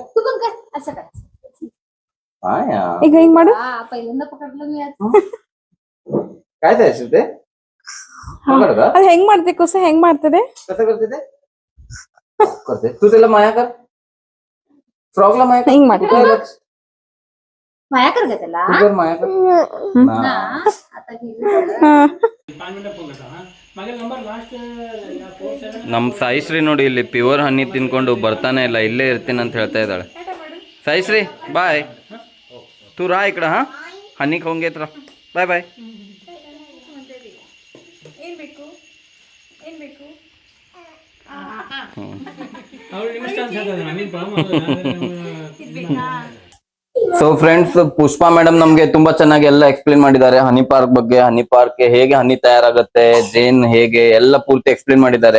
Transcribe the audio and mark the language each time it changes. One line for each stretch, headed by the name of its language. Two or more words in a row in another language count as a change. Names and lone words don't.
Marathi: तू पण कर असं कर. माया
Kannada: ಈಗ ಹಿಂಗ್ ಮಾಡು.
Marathi: पहिल्यांदा पकडलं मी आज. काय जयश्री ते पकड का
Kannada: ಅದು ಹೆಂಗ್ ಮಾಡ್ते ಕುಸ, ಹೆಂಗ್ ಮಾಡ್ತದೆ?
Marathi: कसं करते ते करते तू त्याला माया कर फ्रॉगला माया कर
Kannada: ಹಿಂಗ್ ಮಾಡಿ.
Marathi: माया कर ग त्याला. तू कर माया कर ना, हा. आता गेली.
Kannada: ಹಾ, ನಮ್ ಸಾಯಿಶ್ರೀ ನೋಡಿ ಇಲ್ಲಿ
English: pure honey
Kannada: ತಿನ್ಕೊಂಡು ಬರ್ತಾನೆ ಇಲ್ಲ, ಇಲ್ಲೇ ಇರ್ತೀನಿ ಅಂತ ಹೇಳ್ತಾ ಇದ್ದಾಳೆ. ಸಾಯಿಶ್ರೀ ಬಾಯ್,
Marathi: तू रा इकडं. हा हनी खाऊन घेत राहा. बाय बाय.
English: so friends,
Kannada: ಪುಷ್ಪಾ ಮೇಡಮ್ ನಮ್ಗೆ ತುಂಬಾ ಚೆನ್ನಾಗಿ ಎಲ್ಲ ಎಕ್ಸ್ಪ್ಲೇನ್ ಮಾಡಿದ್ದಾರೆ
English: honey park
Kannada: ಬಗ್ಗೆ,
English: honey park
Kannada: ಹೇಗೆ ಹನಿ ತಯಾರಾಗುತ್ತೆ, ಜೇನ್ ಹೇಗೆ ಎಲ್ಲ ಪೂರ್ತಿ ಎಕ್ಸ್ಪ್ಲೇನ್ ಮಾಡಿದ್ದಾರೆ.